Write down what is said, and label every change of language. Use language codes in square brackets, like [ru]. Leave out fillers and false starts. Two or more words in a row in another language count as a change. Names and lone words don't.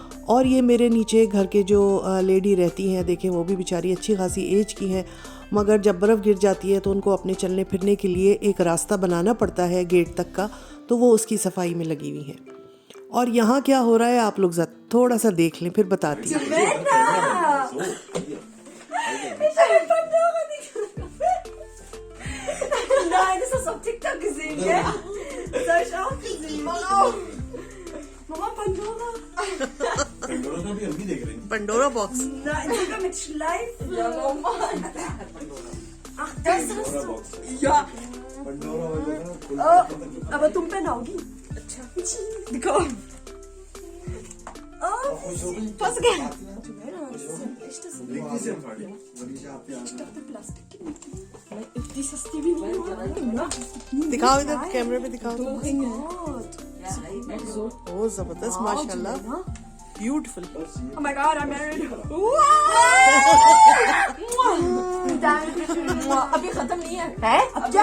[hi] और ये मेरे नीचे घर के जो लेडी रहती हैं, देखें वो भी बेचारी अच्छी खासी एज की हैं, मगर जब बर्फ़ गिर जाती है तो उनको अपने चलने फिरने के लिए एक रास्ता बनाना पड़ता है गेट तक का, तो वो उसकी सफाई में लगी हुई हैं। और यहाँ क्या हो रहा है आप लोग थोड़ा सा देख लें, फिर बताती हूँ। [de] Nein, das hast du auf TikTok gesehen, gell? Das hab ich auch gesehen. Mama, Pandora. [hi] पंडोरा का भी हम भी देख रहे हैं। पंडोरा बॉक्स। [de] Nein, sogar mit Schleifen. Ja, normal. Ach, das ist so. Ja. [hi] पंडोरा वगैरह खुल Oh, aber तुम पहनाओगी? अच्छा। दिखाओ। Oh, खुश हो गई। [de] was gell? Echtes [hi] देखती से हम फाड़ी वही से आप [de] Ich dachte Plastik. Dieses TV [hi] दिखाओ इधर कैमरे पे दिखाओ। [de] So. [hi] ओ जबरदस्त, माशाल्लाह, ब्यूटीफुल। [en] Oh my God, I'm married. [hi] अभी खत्म नहीं है। है? अब क्या?